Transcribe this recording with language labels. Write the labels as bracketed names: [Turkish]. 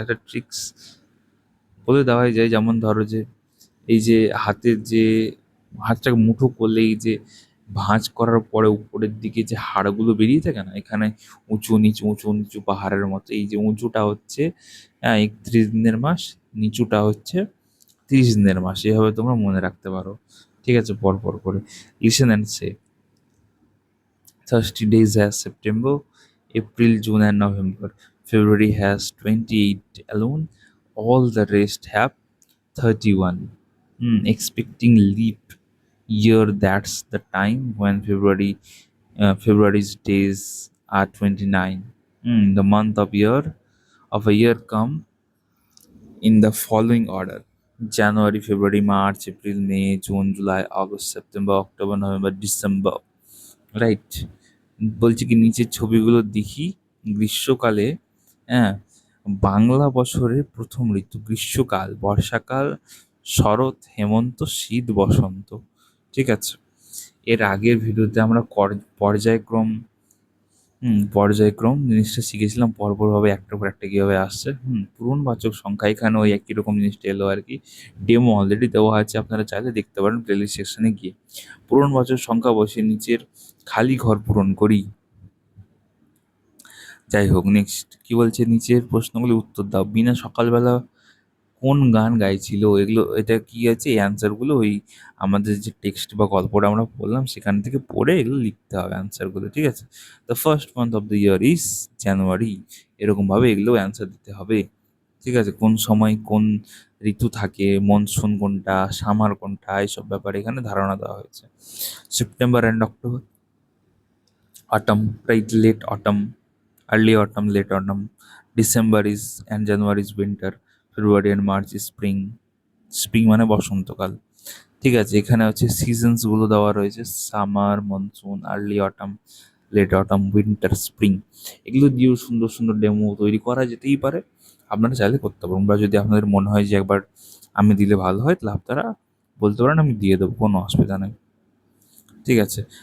[Bangla] একটা ট্রিক্স বলে দেওয়াই যায়, যেমন ধরো যে এই যে হাতের যে হাতটাকে মুঠো করলে এই যে ভাঁজ করার পরে উপরের দিকে যে হাড়গুলো বেরিয়ে থাকে না, এখানে উঁচু নিচু পাহাড়ের মতো, এই যে উঁচুটা হচ্ছে 31 দিনের মাস, নিচুটা হচ্ছে 30 দিনের মাস, এভাবে তোমরা মনে রাখতে পারো, ঠিক আছে, পর পর করে। [English] Listen and say. 30 days has September, April, June, and November. February has 28 alone. All the rest have 31. Expecting leap year, that's the time when February's days are 29. The month of a year come in the following order: January, February, March, April, May, June, July, August, September, October, November, December. [Bangla] Right. বলছি কি নিচের ছবিগুলো দেখি। গ্রীষ্মকালে, হ্যাঁ, বাংলা বছরের প্রথম ঋতু গ্রীষ্মকাল, বর্ষাকাল, শরৎ, হেমন্ত, শীত, বসন্ত, ঠিক আছে। এর আগের ভিডিওতে আমরা পর্যায়ক্রম পর্যায়ক্রম জিনিসটা শিখেছিলাম, পরপরভাবে একটার পর একটা কীভাবে আসছে। পূরণবাচক সংখ্যা এখানে ওই একই রকম জিনিসটা এলো আর কি। ডেমো অলরেডি দেওয়া আছে, আপনারা চাইলে দেখতে পারেন প্লেলিস্ট সেকশনে গিয়ে। পূরণবাচক সংখ্যা বসে নিচের খালি ঘর পূরণ করি। যাই হোক, নেক্সট কি বলছে, নিচের প্রশ্নগুলি উত্তর দাও। বিনা সকালবেলা কোন গান গাইছিল? এগুলো, এটা কি আছে, এই অ্যান্সারগুলো ওই আমাদের যে টেক্সট বা গল্পটা আমরা পড়লাম সেখান থেকে পড়ে এগুলো লিখতে হবে অ্যান্সারগুলো, ঠিক আছে। [English] the first month of the year is January, [Bangla] এরকমভাবে এগুলো অ্যান্সার দিতে হবে, ঠিক আছে। কোন সময় কোন ঋতু থাকে, মনসুন কোনটা, সামার কোনটা, এইসব ব্যাপারে এখানে ধারণা দেওয়া হয়েছে। [English] September and October, autumn, right, late autumn, early autumn, late autumn. December is and January is winter. February and March is spring. [Bangla] Spring মানে বসন্তকাল, ঠিক আছে। এখানে হচ্ছে সিজনসগুলো দেওয়া রয়েছে: summer, monsoon, early autumn, late autumn, winter, spring. এগুলো দিয়েও সুন্দর সুন্দর ডেমো তৈরি করা যেতেই পারে, আপনারা চাইলে করতে পারেন, বা যদি আপনাদের মনে হয় যে একবার আমি দিলে ভালো হয়, তাহলে আপনারা বলতে পারেন, আমি দিয়ে দেবো, কোনো অসুবিধা নেই, ঠিক আছে।